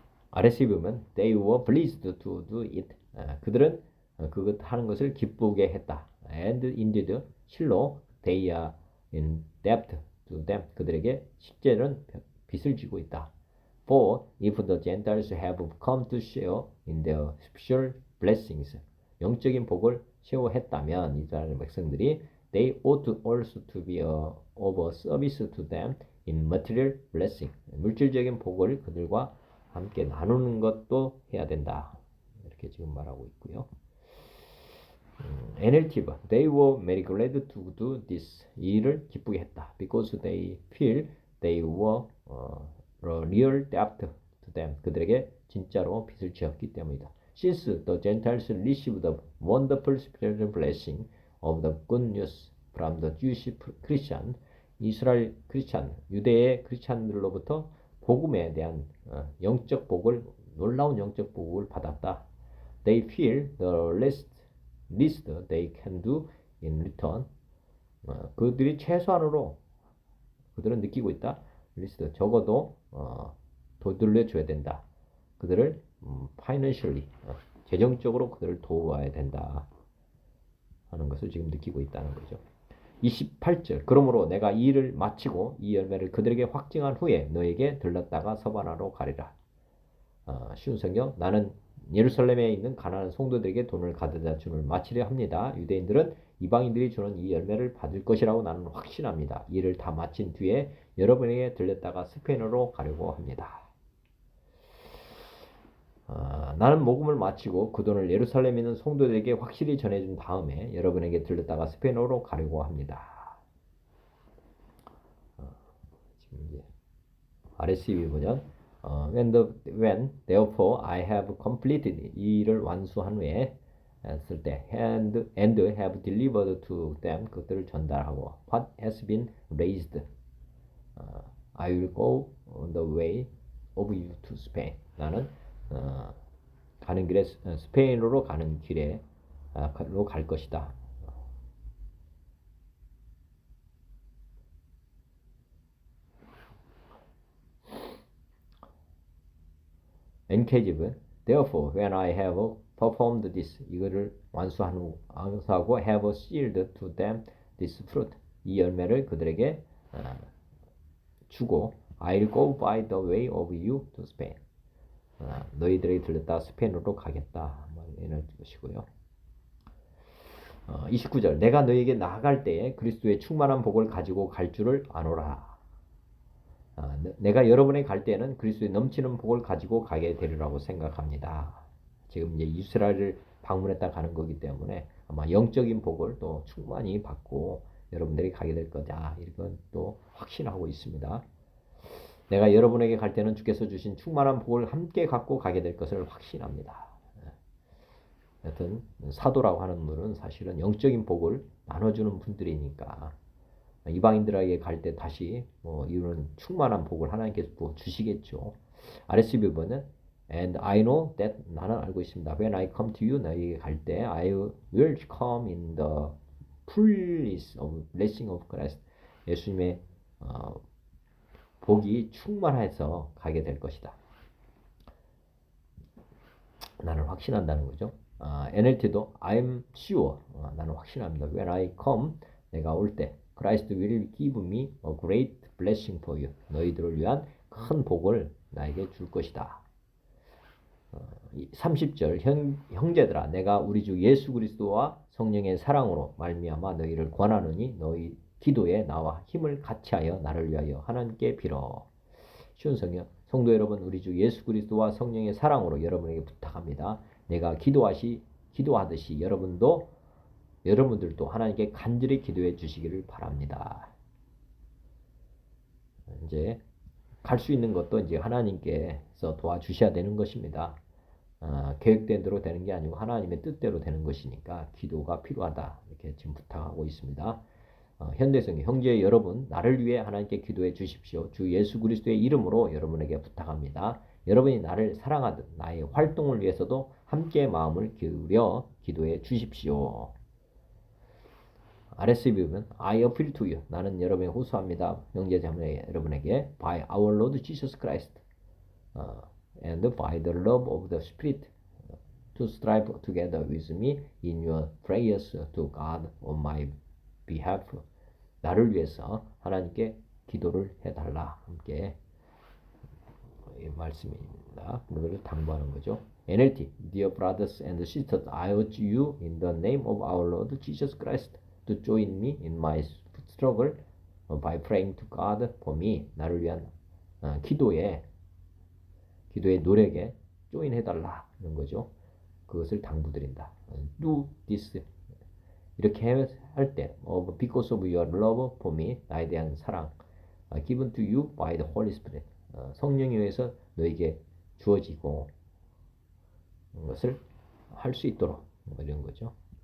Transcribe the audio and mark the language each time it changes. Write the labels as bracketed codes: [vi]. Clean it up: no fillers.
[en] RSV 보면 they were pleased to do it. [ko] 그들은 그것 하는 것을 기쁘게 했다. [en] And indeed [ko] 실로 [en] they are in debt to them. [ko] 그들에게 실제는 빚을 지고 있다. [en] For if the Gentiles have come to share in their spiritual blessings, [ko] 영적인 복을 쉐어했다면 이스라엘 백성들이 [en] they ought also to be of service to them in material blessing. [ko] 물질적인 복을 그들과 함께 나누는 것도 해야 된다. 이렇게 지금 말하고 있고요. [en] NLTV They were very glad to do this. [ko] 이 일을 기쁘게 했다. [en] Because they feel they were a real debt to them. [ko] 그들에게 진짜로 빚을 지었기 때문이다. [en] Since the Gentiles received the wonderful spiritual blessing of the good news from the Jewish Christian, [ko] 이스라엘 크리스찬, 유대의 크리스찬들로부터 복음에 대한 영적 복을 놀라운 영적 복을 받았다. [en] They feel the least they can do in return. [ko] 그들이 최소한으로 그들은 느끼고 있다. least 적어도 되돌려 줘야 된다. 그들을 financially 재정적으로 그들을 도와야 된다 하는 것을 지금 느끼고 있다는 거죠. 28절 그러므로 내가 이 일을 마치고 이 열매를 그들에게 확증한 후에 너에게 들렀다가 서바나로 가리라. 쉬운 성경 나는 예루살렘에 있는 가난한 성도들에게 돈을 가져다 주는 마치려 합니다. 유대인들은 이방인들이 주는 이 열매를 받을 것이라고 나는 확신합니다. 이를 다 마친 뒤에 여러분에게 들렸다가 스페인으로 가려고 합니다. 나는 복음을 마치고 그 돈을 예루살렘에 있는 성도들에게 확실히 전해준 다음에 여러분에게 들렸다가 스페인어로 가려고 합니다. [en] 지금 이제 RSV 버전 when therefore I have completed [ko] 이 일을 완수한 후에 쓸 때 [en] and have delivered to them [ko] 그것들을 전달하고 [en] what has been raised I will go on the way of you to Spain [ko] 나는 가는 길에 스페인으로 가는 길에 로 갈 것이다. [en] NK집은 therefore when I have performed this [ko] 이거를 완수하고 [en] have sealed to them this fruit [ko] 이 열매를 그들에게 주고 [en] I'll go by the way of you to Spain [ko] 너희들에게 들렸다 스페인으로 가겠다 이런 것이고요. 29절 내가 너희에게 나아갈 때에 그리스도의 충만한 복을 가지고 갈 줄을 아노라. 내가 여러분에게 갈 때에는 그리스도의 넘치는 복을 가지고 가게 되리라고 생각합니다. 지금 이제 이스라엘을 방문했다 가는 거기 때문에 아마 영적인 복을 또 충만히 받고 여러분들이 가게 될 거다. 이건 또 확신하고 있습니다. 내가 여러분에게 갈 때는 주께서 주신 충만한 복을 함께 갖고 가게 될 것을 확신합니다. 하여튼 사도라고 하는 분은 사실은 영적인 복을 나눠주는 분들이니까 이방인들에게 갈 때 다시 이런 충만한 복을 하나님께서 부어 주시겠죠. [en] RSV 번은 And I know that [ko] 나는 알고 있습니다. [en] When I come to you [ko] 너희에게 갈 때 [en] I will come in the fullness of blessing of Christ [ko] 예수님의 복이 충만해서 가게 될 것이다. 나는 확신한다는 거죠. NLT도 [en] I'm sure [ko] 나는 확신합니다. [en] When I come [ko] 내가 올 때 [en] Christ will give me a great blessing for you. [ko] 너희들을 위한 큰 복을 나에게 줄 것이다. 30절 형제들아 내가 우리 주 예수 그리스도와 성령의 사랑으로 말미암아 너희를 권하노니 너희 기도에 나와 힘을 같이하여 나를 위하여 하나님께 빌어. 쉬운 성도 여러분 우리 주 예수 그리스도와 성령의 사랑으로 여러분에게 부탁합니다. 내가 기도하듯이 여러분들도 하나님께 간절히 기도해 주시기를 바랍니다. 이제 갈 수 있는 것도 이제 하나님께서 도와주셔야 되는 것입니다. 계획된 대로 되는 게 아니고 하나님의 뜻대로 되는 것이니까 기도가 필요하다. 이렇게 지금 부탁하고 있습니다. 현대성의 형제 여러분, 나를 위해 하나님께 기도해 주십시오. 주 예수 그리스도의 이름으로 여러분에게 부탁합니다. 여러분이 나를 사랑하듯 나의 활동을 위해서도 함께 마음을 기울여 기도해 주십시오. [en] RSV 보면 I appeal to you. [ko] 나는 여러분에 호소합니다. 형제자매 여러분에게 [en] by our Lord Jesus Christ and by the love of the Spirit to strive together with me in your prayers to God on my behalf. [ko] 나를 위해서 하나님께 기도를 해달라. 함께 이 말씀입니다. 그걸 당부하는 거죠. [en] NLT Dear brothers and sisters, I urge you in the name of our Lord Jesus Christ to join me in my struggle by praying to God for me. [ko] 나를 위한 기도의 노력에 조인해달라 이런 거죠. 그것을 당부드린다. [en] Do this [ko] 이렇게 할 때 [en] because of your love for me [ko] 나에 대한 사랑 [en] given to you by the Holy Spirit [ko] 성령에 의해서 너에게 주어지고 것을 할 수 있도록 이런 거죠.